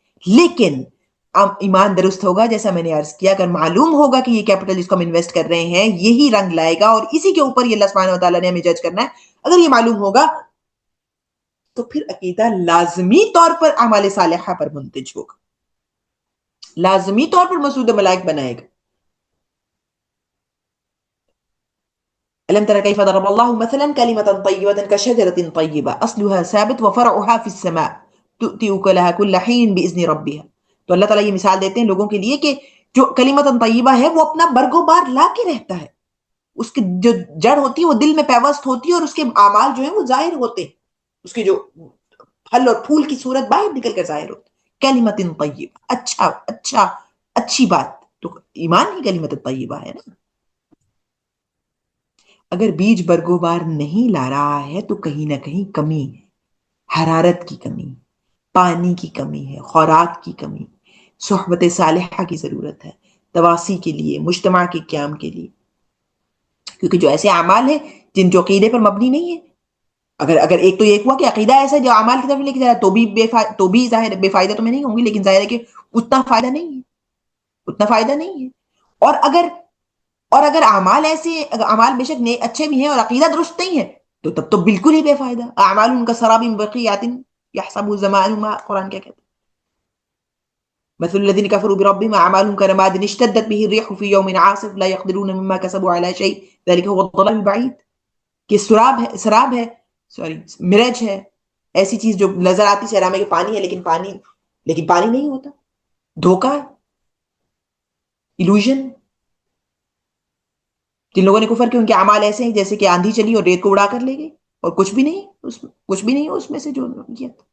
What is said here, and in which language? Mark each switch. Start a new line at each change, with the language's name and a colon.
Urdu: لیکن ایمان درست ہوگا, جیسا میں نے عرض کیا, اگر معلوم ہوگا کہ یہ کیپٹل جس کو ہم انویسٹ کر رہے ہیں یہی رنگ لائے گا اور اسی کے اوپر یہ اللہ سبحانہ وتعالیٰ نے ہمیں جج کرنا ہے, اگر یہ معلوم ہوگا تو پھر عقیدہ لازمی طور پر اعمال صالحہ پر منتج ہوگا, لازمی طور پر مسعود ملائک بنائے گا.
Arabic: ألم تر كيف ضرب الله مثلا كلمة طيبة كشجرة طيبة أصلها ثابت وفرعها في السماء تؤتي أكلها كل حين بإذن ربها.
Urdu: تو اللہ تعالیٰ یہ مثال دیتے ہیں لوگوں کے لیے کہ جو کلمۃ طیبہ ہے وہ اپنا برگ و بار لا کے رہتا ہے, اس کی جو جڑ ہوتی ہے وہ دل میں پیوست ہوتی ہے اور اس کے اعمال جو ہیں وہ ظاہر ہوتے ہیں, اس کے جو پھل اور پھول کی صورت باہر نکل کر ظاہر ہوتی. کلمۃ طیبہ, اچھا اچھا اچھی بات, تو ایمان ہی کلمۃ طیبہ ہے نا. اگر بیج برگو بار نہیں لا رہا ہے تو کہیں نہ کہیں کمی ہے, حرارت کی کمی, پانی کی کمی ہے, خوراک کی کمی, صحبت صالحہ کی ضرورت ہے, تواسی کے لیے, مجتمع کے قیام کے لیے. کیونکہ جو ایسے اعمال ہیں جن جو عقیدے پر مبنی نہیں ہے, اگر ایک تو یہ ہوا کہ عقیدہ ایسا ہے جو اعمال کی طرف لے کے جا رہا ہے تو بھی ظاہر بے فائدہ تو میں نہیں ہوں گی, لیکن ظاہر ہے کہ اتنا فائدہ نہیں ہے, اتنا فائدہ نہیں ہے. اور اگر اعمال ایسے, اعمال بے شک اچھے بھی ہیں اور عقیدہ درست نہیں ہے تو تب تو بالکل ہی بے فائدہ. اعمال ان کا سراب
Arabic: بقیات یحسبه الظمآن ماء,
Urdu: قرآن کیا کہتا ہے,
Arabic: مثل الذين كفروا بربهم اعمالهم كرماد اشتدت به الريح في يوم عاصف لا يقدرون مما كسبوا على شيء ذلك هو الضلال البعيد.
Urdu: کہ سراب ہے, سوری مرج ہے, ایسی چیز جو نظر آتی سیرا میں کہ پانی ہے لیکن پانی نہیں ہوتا, دھوکہ ہے, illusion. جن لوگوں نے کفر کیا ان کے اعمال ایسے ہیں جیسے کہ آندھی چلی اور ریت کو اڑا کر لے گئی اور کچھ بھی نہیں اس میں سے جو کیا.